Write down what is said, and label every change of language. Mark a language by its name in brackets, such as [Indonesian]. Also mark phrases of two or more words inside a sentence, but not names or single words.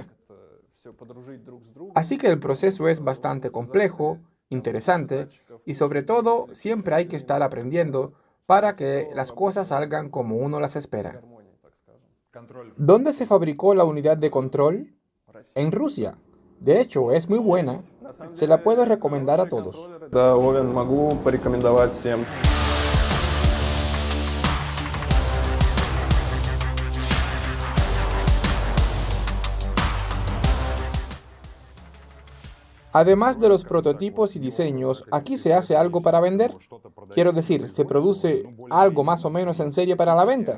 [Spanish] Así que el proceso es bastante complejo, interesante, y sobre todo siempre hay que estar aprendiendo para que las cosas salgan como uno las espera. ¿Dónde se fabricó la unidad de control? en Rusia. De hecho, es muy buena. Se la puedo recomendar a todos. [Russian] Да, Овен, могу порекомендовать всем. [Spanish] Además de los prototipos y diseños, ¿aquí se hace algo para vender? Quiero decir, ¿se produce algo más o menos en serie para la venta?